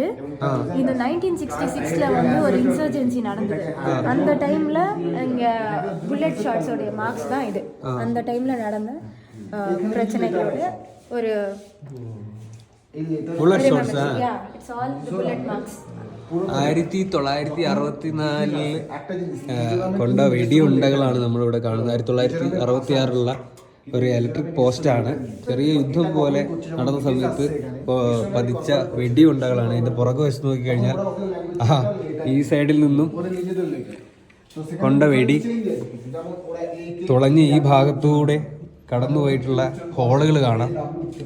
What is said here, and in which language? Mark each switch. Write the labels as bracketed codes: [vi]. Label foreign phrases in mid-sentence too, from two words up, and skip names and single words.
[ta] இது 1966ல வந்து ஒரு இன்சர்ஜென்சி நடந்தது. அந்த டைம்ல இங்க [en] bullet shotsஓடைய marks [ta] தான் இது. அந்த டைம்ல நடந்த பிரச்சனைகளோட ஒரு [en] bullet shots. it's all bullet marks. [ml] 1964 കൊണ്ട വെടിയുണ്ടകളാണ് നമ്മളിവിടെ കാണുന്നത്. 1966 ഒരു ഇലക്ട്രിക് പോസ്റ്റാണ്. ചെറിയ യുദ്ധം പോലെ നടന്ന സമയത്ത് പതിച്ച വെടിയുണ്ടകളാണ്. ഇതിൻ്റെ പുറകു വശത്ത് നോക്കിക്കഴിഞ്ഞാൽ ഈ സൈഡിൽ നിന്നും കൊണ്ട വെടി തുളഞ്ഞ് ഈ ഭാഗത്തൂടെ കടന്നുപോയിട്ടുള്ള ഹോളുകൾ കാണാം.